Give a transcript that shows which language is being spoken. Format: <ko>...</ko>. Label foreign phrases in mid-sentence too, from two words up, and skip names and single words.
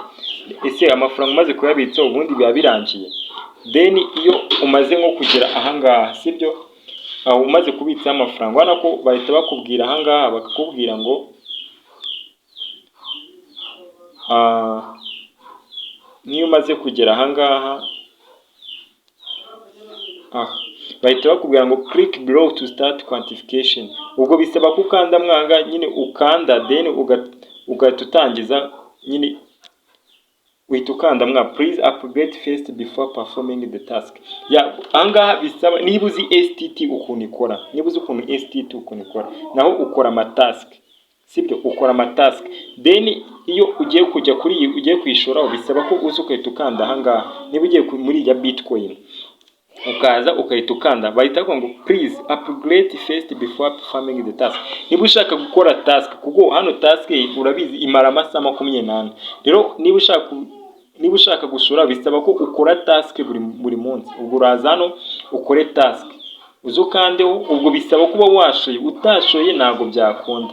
<rw>Ese amafaranga umaze kuyabitsa ubundi biba birangiye, then iyo umaze nko kugera ahangaha, sibyo, umaze kubitsa amafaranga ubona ko bahita bakubwira ahangaha bakakubwira ngo niyo umaze kugera ahangaha bahita bakubwira ngo</rw> <en>click below to start quantification.</en> <rw>Ubwo bisaba ko ukanda mwanga nyine ukanda, then ugahita utangiza nyine uhita ukanda mwa</rw> <en>please upgrade first before performing the task.</en> <rw>Ahangaha bisaba niba uzi STT ukuntu ikora, naho ukora amatask, sibyo, ukora amatask. Then iyo ugiye kujya kuri iyi ugiye kwishora bisaba ko uzi ukahita ukanda ahangaha. Niba ugiye muri ya Bitcoin ukaza ukahita ukanda bahita ngo</rw> <en>please upgrade first before performing the task.</en> <rw>Niba ushaka gukora task kuko hano task urabizi imara amasaha 28. Rero niba ushaka gushora bisaba ko ukora task buri munsi. Ubwo uraza hano ukore task uzukandeho, ubwo bisaba kuba washoye, utashoye ntago byakunda.</rw>